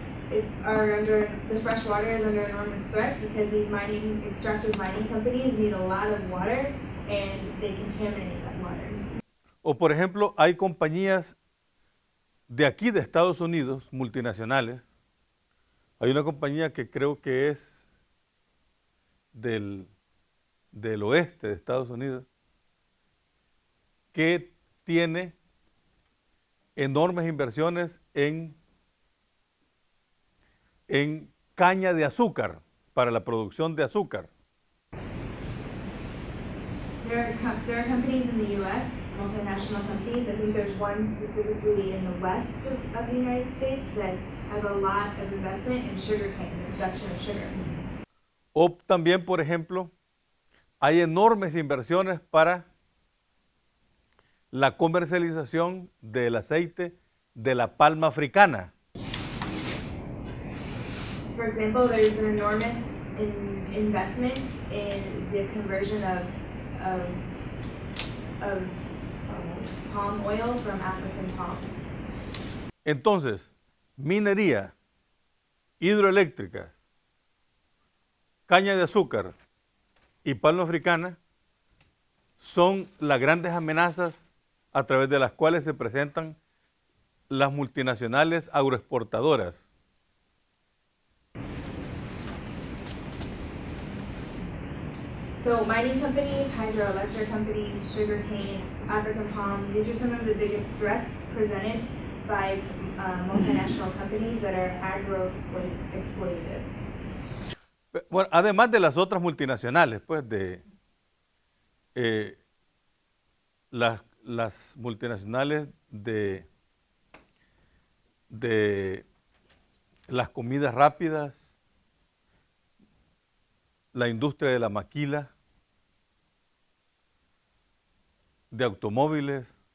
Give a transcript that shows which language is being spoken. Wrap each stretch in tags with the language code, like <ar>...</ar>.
<en>The fresh water is under enormous threat because these extractive mining companies need a lot of water and they contaminate that water.</en> <es>O por ejemplo, hay compañías de aquí de Estados Unidos, multinacionales. Hay una compañía que creo que es del oeste de Estados Unidos, que tiene enormes inversiones en caña de azúcar, para la producción de azúcar.</es> <en>There are companies in the U.S., multinational companies. I think there's one specifically in the west of the United States that has a lot of investment in sugarcane, the production of sugar.</en> <es>O también, por ejemplo, hay enormes inversiones para la comercialización del aceite de la palma africana.</es> <en>For example, there's an enormous investment in the conversion of palm oil from African palm.</en> <es>Entonces, minería, hidroeléctrica, caña de azúcar y palma africana son las grandes amenazas a través de las cuales se presentan las multinacionales agroexportadoras.</es> <en>So mining companies, hydroelectric companies, sugarcane, African palm, these are some of the biggest threats presented by multinational companies that are agro-exploitative.</en> <es>Bueno, además de las otras multinacionales, pues de las multinacionales de las comidas rápidas, la industria de la maquila, de automóviles,</es>